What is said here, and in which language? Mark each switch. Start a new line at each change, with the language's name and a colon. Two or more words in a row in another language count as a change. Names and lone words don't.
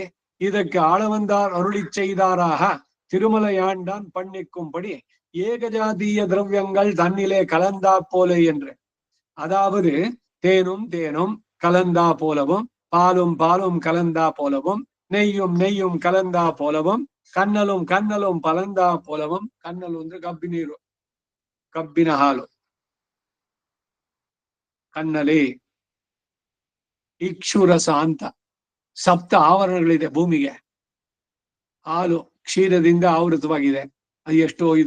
Tamil: இதற்கு ஆளவந்தார் அருளி செய்தாராக திருமலையாண்டான் பண்ணிக்கும்படி ஏகஜாதிய திரவியங்கள் தன்னிலே கலந்தா போலே என்று. அதாவது தேனும் கலந்தா போலவும், பாலும் கலந்தா போலவும், நெய்யும் கலந்தா போலவும், கண்ணலும் பலந்தா போலவும்.
Kannada: ಕನ್ನಲು ಅಂದ್ರೆ ಕಬ್ಬಿನೀರು, ಕಬ್ಬಿನ ಹಾಲು, ಕನ್ನಲೆ. ಇಕ್ಷುರಸ ಅಂತ ಸಪ್ತ ಆವರಣಗಳಿದೆ ಭೂಮಿಗೆ. ಹಾಲು ಕ್ಷೀರದಿಂದ ಆವೃತವಾಗಿದೆ, ಅದು ಎಷ್ಟೋ ಇದು.